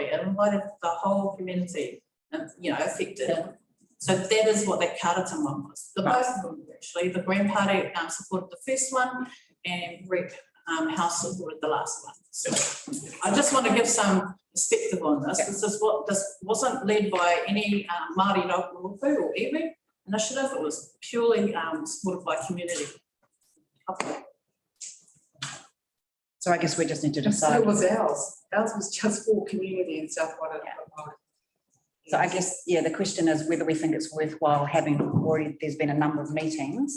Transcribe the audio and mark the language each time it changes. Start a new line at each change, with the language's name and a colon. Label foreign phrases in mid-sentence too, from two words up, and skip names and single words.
English: It invited the whole community, you know, affected. So that is what that Carterton one was. The both of them actually. The Green Party supported the first one, and REP House supported the last one. So I just want to give some perspective on this. This wasn't led by any Māori local rōpū or iwi initiative. It was purely supported by community. So I guess we just need to And so decide. was ours. Ours was just for community in South Waitangi. So I guess, yeah, the question is whether we think it's worthwhile having already, there's been a number of meetings.